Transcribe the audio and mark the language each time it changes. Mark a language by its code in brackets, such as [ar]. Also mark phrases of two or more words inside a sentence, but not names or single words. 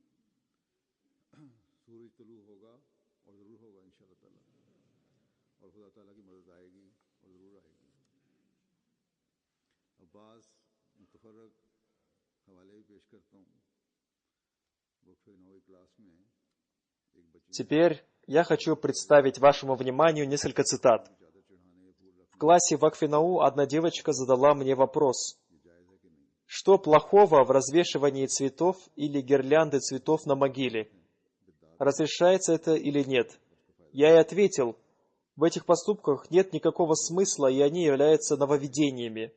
[ur] سورج طلوع ہوگا اور ضرور ہوگا [ar] إن شاء الله تعالى, [ur] اور خدا تعالیٰ کی مدد آئے گی اور ضرور آئے گی. اب بعض متفرق حوالے بھی پیش کرتا ہوں. وقفے 9ویں کلاس میں ایک بچی [ru] Теперь я хочу представить вашему вниманию несколько цитат. В классе Вакфинау одна девочка задала мне вопрос: что плохого в развешивании цветов или гирлянды цветов на могиле? Разрешается это или нет? Я ей ответил: в этих поступках нет никакого смысла, и они являются нововведениями.